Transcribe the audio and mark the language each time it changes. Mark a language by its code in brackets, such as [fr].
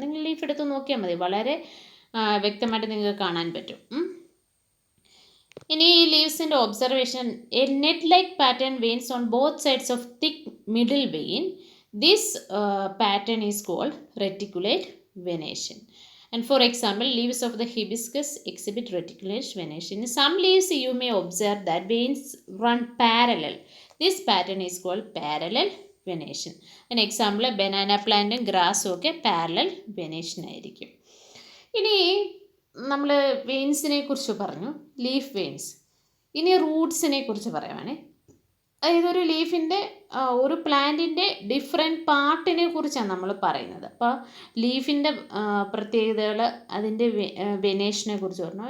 [ml] നിങ്ങൾ ലീഫ് എടുത്ത് നോക്കിയാൽ മതി, വളരെ വ്യക്തമായിട്ട് നിങ്ങൾക്ക് കാണാൻ പറ്റും. ഇനി ഈ ലീവ്സിൻ്റെ observation, [en] A net like pattern veins on both sides of thick middle vein. This pattern is called reticulate venation. And for example, leaves of the hibiscus exhibit reticulate venation. In some leaves you may observe that veins run parallel. This pattern is called parallel venation. An example, banana plant and grass ഒക്കെ parallel venation ആയിരിക്കും. [ml] ഇനി നമ്മൾ വെയിൻസിനെ കുറിച്ച് പറഞ്ഞു, leaf veins. ഇനി റൂട്ട്സിനെ കുറിച്ച് പറയുവാണേ. അതായത് ഒരു ലീഫിൻ്റെ ഒരു പ്ലാന്റിൻ്റെ ഡിഫറെൻറ്റ് പാർട്ടിനെ കുറിച്ചാണ് നമ്മൾ പറയുന്നത്. അപ്പോൾ ലീഫിൻ്റെ പ്രത്യേകതകൾ, അതിൻ്റെ വെനേഷനെ കുറിച്ച് പറഞ്ഞു.